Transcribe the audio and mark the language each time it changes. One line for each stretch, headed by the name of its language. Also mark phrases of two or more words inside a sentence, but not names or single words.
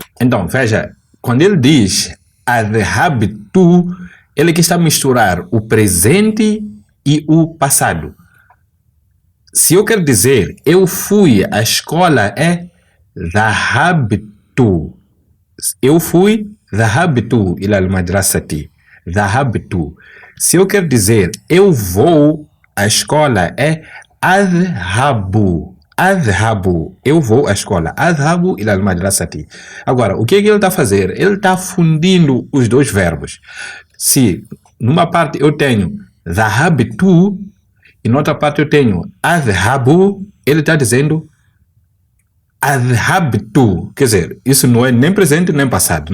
Portuguese: Então, veja, quando ele diz adhabtu, ele que está a misturar o presente e o passado. Se eu quero dizer eu fui à escola, é dhahabtu. Eu fui,
Arabic: ذهبت إلى المدرسة.
Portuguese: Dhahabtu. Se eu quero dizer eu vou à escola, é adhabu. Adhabu. Eu vou à escola.
Arabic: أذهب إلى المدرسة.
Portuguese: Agora, o que é que ele está a fazer? Ele está fundindo os dois verbos. Se numa parte eu tenho dhahabtu e noutra parte eu tenho adhabu, ele está dizendo adhabtu. Quer dizer, isso não é nem presente nem passado.